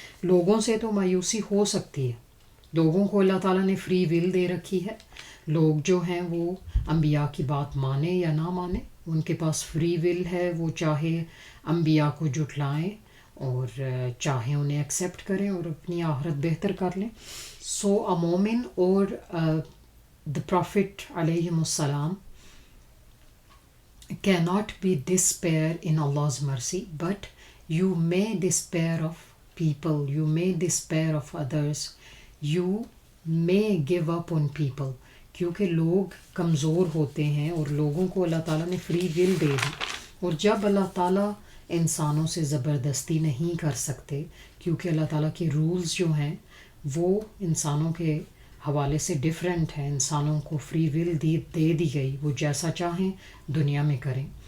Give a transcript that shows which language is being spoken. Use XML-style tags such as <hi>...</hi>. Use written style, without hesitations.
<ur>لوگوں سے تو مایوسی ہو سکتی ہے، لوگوں کو اللہ تعالیٰ نے فری ول دے رکھی ہے. لوگ جو ہیں وہ انبیاء کی بات مانیں یا نہ مانیں، ان کے پاس فری ول ہے، وہ چاہے انبیاء کو جھٹلائیں اور چاہے انہیں ایکسیپٹ کریں اور اپنی آخرت بہتر کر لیں. سو اے مومن اور</ur> <en>the Prophet علیہم السلام cannot be despair in Allah's mercy, but you may despair of people, you may despair of others, you may give up on people.</en> <ur>کیونکہ لوگ کمزور ہوتے ہیں اور لوگوں کو اللہ تعالیٰ نے فری ول دے دی، اور جب اللہ تعالیٰ انسانوں سے زبردستی نہیں کر سکتے، کیونکہ اللہ تعالیٰ کے رولز جو ہیں وہ انسانوں کے حوالے سے ڈیفرنٹ ہیں. انسانوں کو فری ول دے دی گئی، وہ جیسا چاہیں دنیا میں کریں.</ur>